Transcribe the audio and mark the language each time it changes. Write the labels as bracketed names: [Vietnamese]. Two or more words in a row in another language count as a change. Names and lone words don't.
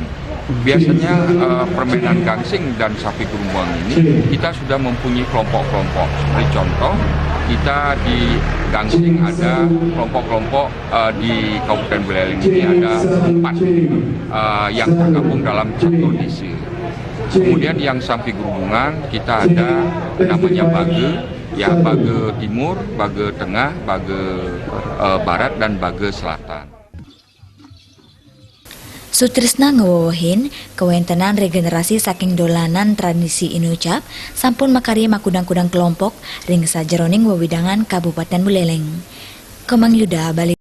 [Indonesian] Biasanya permainan gangsing dan sapi gerumbungan ini kita sudah mempunyai kelompok-kelompok. Seperti contoh, kita di gangsing ada kelompok-kelompok di Kabupaten Buleleng ini ada 4 yang tergabung dalam satu desa. Kemudian yang sapi gerumbungan kita ada namanya bage, ya bage timur, bage tengah, bage barat dan bage selatan. [Balinese] Sutrisna ngewohin kewentenan regenerasi saking dolanan tradisi inucap sampun makarya makudang-kudang kelompok ring sajeroning wewidangan Kabupaten Buleleng. Kemang Yuda Bali.